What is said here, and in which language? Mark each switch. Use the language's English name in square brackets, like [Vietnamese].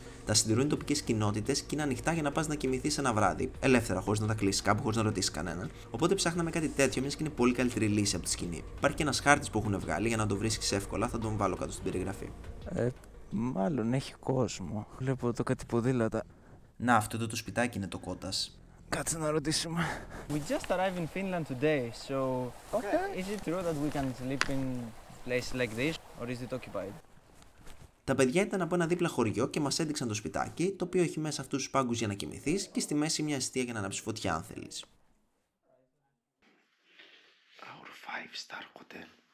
[Greek] Τα συντηρούν οι τοπικές κοινότητες και είναι ανοιχτά για να πας να κοιμηθείς ένα βράδυ, ελεύθερα, χωρίς να τα κλείσεις κάπου, χωρίς να ρωτήσεις κανέναν. Οπότε ψάχναμε κάτι τέτοιο, μιας και είναι πολύ καλύτερη λύση από τη σκηνή. Υπάρχει και ένας χάρτης που έχουν βγάλει για να το βρίσκεις εύκολα, θα τον βάλω κάτω στην περιγραφή. Μάλλον έχει κόσμο. Βλέπω εδώ κάτι ποδήλατα. Να, αυτό εδώ το σπιτάκι είναι το κότας. Κάτσε να ρωτήσουμε. [English] We just arrived in Finland today, so is it true that we can sleep in places like this, or is it occupied? [Greek] Τα παιδιά ήταν από ένα δίπλα χωριό και μας έδειξαν το σπιτάκι, το οποίο έχει μέσα αυτούς τους πάγκους για να κοιμηθείς και στη μέση μια εστία για να ανάψεις φωτιά αν θέλεις. [English] Our 5-star hotel.